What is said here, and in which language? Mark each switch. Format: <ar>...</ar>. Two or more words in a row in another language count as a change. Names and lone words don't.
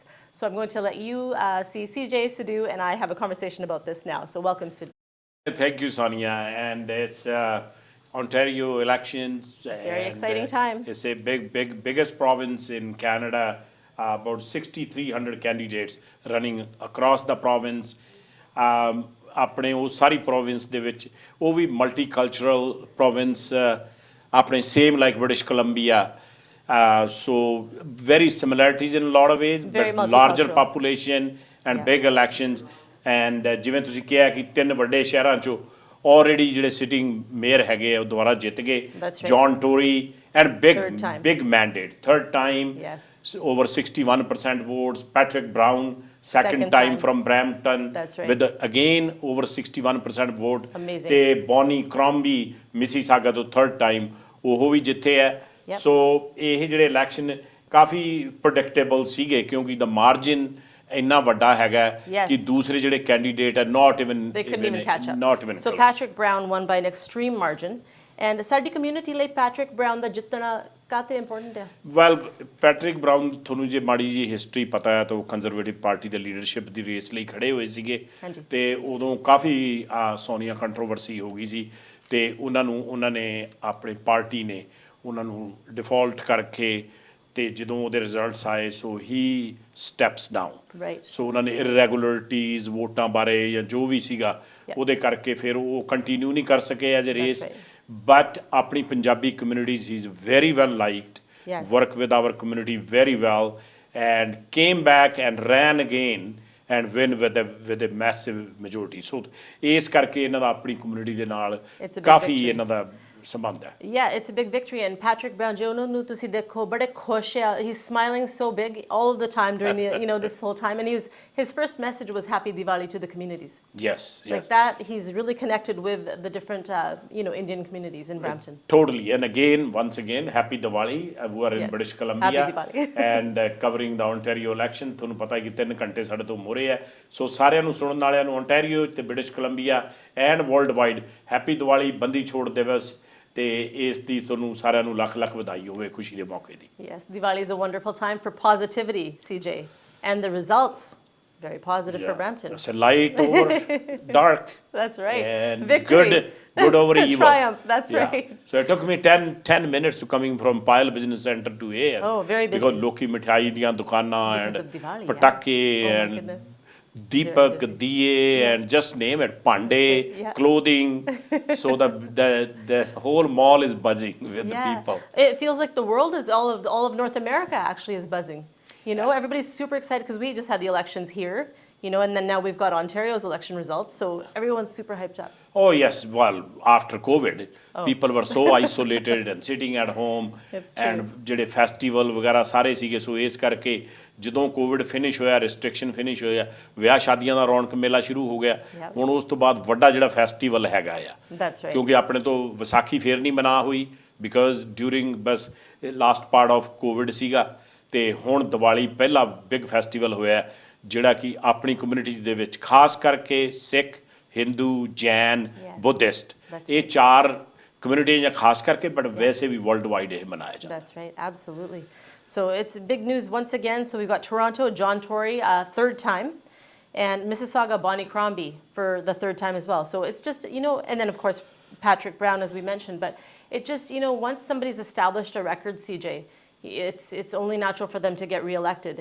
<en>So I'm going to let you see CJ Sidhu and I have a conversation about this now. So welcome, Sidhu. Thank you, Sonia. And it's Ontario elections. Very exciting time. It's a biggest province in Canada. About 6,300 candidates running across the province.</en> <pa>ਆਪਣੇ ਉਹ ਸਾਰੀ province ਦੇ ਵਿੱਚ ਉਹ ਵੀ</pa> <en>multicultural province</en> <pa>ਆਪਣੇ</pa> <en>same like</en> <pa>British Columbia.</pa> <en>So very similarities in a lot of ways, but larger population and big elections.</en> <pa>And ਜਿਵੇਂ ਤੁਸੀਂ ਕਿਹਾ ਕਿ 3 ਵੱਡੇ ਸ਼ਹਿਰਾਂ 'ਚੋਂ already ਜਿਹੜੇ</pa> <en>sitting mayor</en> <pa>ਹੈਗੇ ਉਹ ਦੁਬਾਰਾ ਜਿੱਤ ਗਏ.</pa> <en>John Tory and big mandate, third time. Yes. Over 61% votes. Patrick Brown, second time from Brampton. That's right. With again over 61% vote. Amazing. Te Bonnie Crombie, Mississauga to third time.</en> <pa>ਉਹ ਵੀ ਜਿੱਥੇ ਹੈ. So ਇਹ ਜਿਹੜੇ election ਕਾਫੀ predictable ਸੀਗੇ ਕਿਉਂਕਿ</pa> <en>the margin</en> <pa>ਇੰਨਾ ਵੱਡਾ ਹੈਗਾ ਕਿ ਦੂਸਰੇ ਜਿਹੜੇ</pa> <en>candidate are not even catch up. Not even so Patrick Brown won by an extreme margin.</en> <pa>And ਸਾਡੀ community ਲਈ Patrick Brown ਦਾ ਜਿੱਤਣਾ ਕਾਤੇ ਇੰਪੋਰਟੈਂਟ ਹੈ? ਵੈਲ ਪੈਟਰਿਕ ਬਰਾਊਨ ਤੁਹਾਨੂੰ ਜੇ ਮਾੜੀ ਜੀ ਹਿਸਟਰੀ ਪਤਾ ਹੈ ਤਾਂ ਉਹ ਕੰਜ਼ਰਵੇਟਿਵ ਪਾਰਟੀ ਦੇ ਲੀਡਰਸ਼ਿਪ ਦੀ ਰੇਸ ਲਈ ਖੜੇ ਹੋਏ ਸੀਗੇ ਤੇ ਉਦੋਂ ਕਾਫੀ ਸੋਨੀਆ ਕੰਟਰੋਵਰਸੀ ਹੋ ਗਈ ਸੀ ਤੇ ਉਹਨਾਂ ਨੇ ਆਪਣੀ ਪਾਰਟੀ ਨੇ ਉਹਨਾਂ ਨੂੰ ਡਿਫਾਲਟ ਕਰਕੇ ਤੇ ਜਦੋਂ ਉਹਦੇ ਰਿਜ਼ਲਟਸ ਆਏ</pa> <en>so he steps down</en> <pa>ਸੋ ਉਹਨਾਂ ਨੇ ਇਰੈਗੂਲਰਿਟੀਜ਼ ਵੋਟਾਂ ਬਾਰੇ ਜਾਂ ਜੋ ਵੀ ਸੀਗਾ ਉਹਦੇ ਕਰਕੇ ਫਿਰ ਉਹ ਕੰਟੀਨਿਊ ਨਹੀਂ ਕਰ ਸਕੇ</pa> <en>as a race</en> <pa>but ਆਪਣੀ ਪੰਜਾਬੀ</pa> <en>community is very well liked, work with our community very well, and came back and ran again and win with a massive majority.</en> <pa>So ਇਸ ਕਰਕੇ ਇਹਨਾਂ ਦਾ ਆਪਣੀ community ਦੇ ਨਾਲ ਕਾਫੀ ਇਹਨਾਂ ਦਾ ਸੰਬੰਧ ਹੈ.</pa> <en>Yeah, it's a big victory, and Patrick Brown,</en> <pa>ਜਿਹਨੂੰ ਤੁਸੀਂ ਦੇਖੋ ਬੜੇ ਖੁਸ਼ ਹੈ.</pa> <en>He's smiling so big all of the time during the this whole time, and his first message was Happy Diwali to the communities. Yes. Like that, he's really connected with the different Indian communities in Brampton. Totally, and once again, Happy Diwali. We are in British Columbia and covering the Ontario election.</en> <pa>ਤੁਹਾਨੂੰ ਪਤਾ ਹੈ ਕਿ 3 ਘੰਟੇ ਸਾਡੇ ਤੋਂ ਮੋਰੇ ਹੈ. ਸੋ ਸਾਰਿਆਂ ਨੂੰ ਸੁਣਨ ਵਾਲਿਆਂ ਨੂੰ Ontario ਤੇ</pa> <en>British Columbia and worldwide Happy Diwali,</en> <pa>ਬੰਦੀ ਛੋੜ ਦਿਵਸ. ਤੇ ਇਸ ਦੀ ਤੁਹਾਨੂੰ ਸਾਰਿਆਂ ਨੂੰ ਲੱਖ ਵਧਾਈ ਹੋਵੇ ਖੁਸ਼ੀ ਦੇ ਮੌਕੇ ਦੀ.</pa> <en>Yes, Diwali is a wonderful time for positivity, CJ, and the results very positive for Brampton. It's a light over dark. That's right. And victory. Good over evil. Triumph. That's right. So it took me 10 minutes to coming from Pyle Business Center to here. Oh, very busy. Because</en> <pa>ਲੋਕੀ ਮਠਿਆਈ ਦੀਆਂ ਦੁਕਾਨਾਂ</pa> <en>and ਪਟਾਕੇ and Deepak, Diye, and just name it, Pandey, clothing. So the whole mall is buzzing with the people. It feels like the world is all of North America actually is buzzing. Everybody's super excited because we just had the elections here. And then now we've got Ontario's election results, so everyone's super hyped up. Oh yes, well, after COVID, people were so isolated and sitting at home, and</en> <pa>ਜਿਹੜੇ festival ਵਗੈਰਾ ਸਾਰੇ ਸੀਗੇ ਸੋ ਇਸ ਕਰਕੇ ਜਦੋਂ COVID ਫਿਨਿਸ਼ ਹੋਇਆ,</pa> <en>restriction finish</en> <pa>ਹੋਇਆ, ਵਿਆਹ ਸ਼ਾਦੀਆਂ ਦਾ ਰੌਣਕ ਮੇਲਾ ਸ਼ੁਰੂ ਹੋ ਗਿਆ. ਹੁਣ ਉਸ ਤੋਂ ਬਾਅਦ ਵੱਡਾ ਜਿਹੜਾ ਫੈਸਟੀਵਲ ਹੈਗਾ ਆ ਕਿਉਂਕਿ ਆਪਣੇ ਤੋਂ ਵਿਸਾਖੀ ਫੇਰ ਨਹੀਂ ਮਨਾ ਹੋਈ</pa> <en>because during</en> <pa>ਬਸ</pa> <en>last part of COVID</en> <pa>ਸੀਗਾ ਤੇ ਹੁਣ ਦੀਵਾਲੀ ਪਹਿਲਾ</pa> <en>big festival</en> <pa>ਹੋਇਆ ਜਿਹੜਾ ਕਿ ਆਪਣੀ ਕਮਿਊਨਿਟੀਜ਼ ਦੇ ਵਿੱਚ ਖਾਸ ਕਰਕੇ ਸਿੱਖ ਹਿੰਦੂ ਜੈਨ ਬੁੱਧਿਸਟ ਇਹ 4 ਕਮਿਊਨਿਟੀਆਂ ਖਾਸ ਕਰਕੇ ਬਟ ਵੈਸੇ ਵੀ</pa> <en>world wide</en> <pa>ਇਹ ਮਨਾਇਆ ਜਾਂਦਾ</pa> <en>That's right, absolutely. So it's big news once again. So we've got Toronto, John Tory, third time, and Mississauga, Bonnie Crombie for the third time as well. So it's just, and then of course Patrick Brown, as we mentioned, but it just, once somebody's established a record, CJ, it's only natural for them to get reelected.</en>